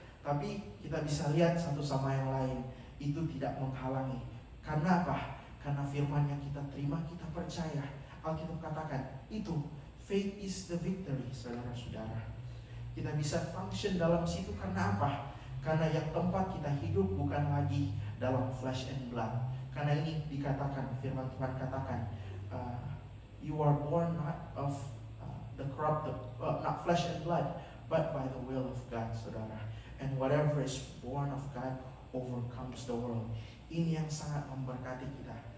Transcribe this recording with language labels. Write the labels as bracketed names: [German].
[Indonesian] Tapi kita bisa lihat satu sama yang lain, itu tidak menghalangi. Karena apa? Karena firman yang kita terima, kita percaya. Alkitab katakan itu, [English] faith is the victory, [Indonesian] saudara-saudara. Kita bisa function dalam situ karena apa? Karena yang tempat kita hidup bukan lagi dalam [English] flesh and blood. [Indonesian] Karena ini dikatakan, firman Tuhan katakan, [English] you are born not of the corrupted, not flesh and blood, but by the will of God, saudara. And whatever is born of God overcomes the world. [Indonesian] Ini yang sangat memberkati kita.